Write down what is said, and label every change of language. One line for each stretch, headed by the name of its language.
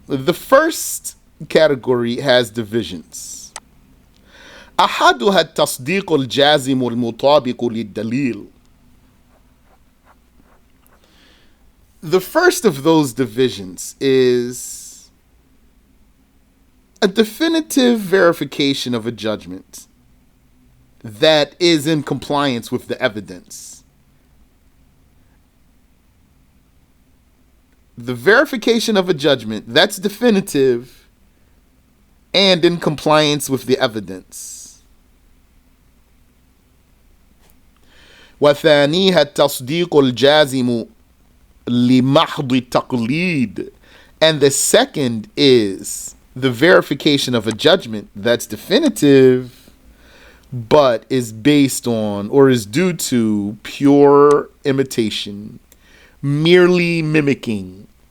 English: The first category has divisions.
Arabic: أحدها التصديق الجازم المطابق للدليل.
English: The first of those divisions is a definitive verification of a judgment that is in compliance with the evidence. The verification of a judgment that's definitive and in compliance with the evidence.
Arabic: وثانيها التصديق الجازم لمحض التقليد.
English: And the second is the verification of a judgment that's definitive but is based on or is due to pure imitation, merely mimicking.